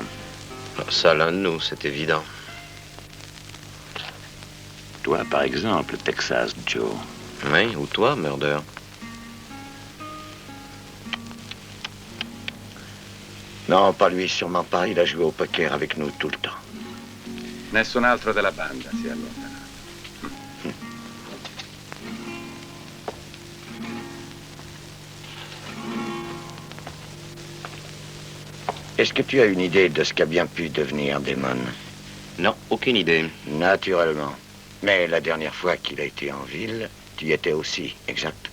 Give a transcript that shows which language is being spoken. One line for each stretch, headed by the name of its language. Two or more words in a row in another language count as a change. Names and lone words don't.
French: Ça, l'un de nous, c'est évident. Toi, par exemple, Texas Joe. Oui, ou toi, Murder. Non, pas lui, sûrement pas. Il a joué au poker avec nous tout le temps.
Italian: Nessun altro della banda si è allontanato.
French: Est-ce que tu as une idée de ce qu'a bien pu devenir Damon? Non, aucune idée. Naturellement. Mais la dernière fois qu'il a été en ville, tu y étais aussi, exact?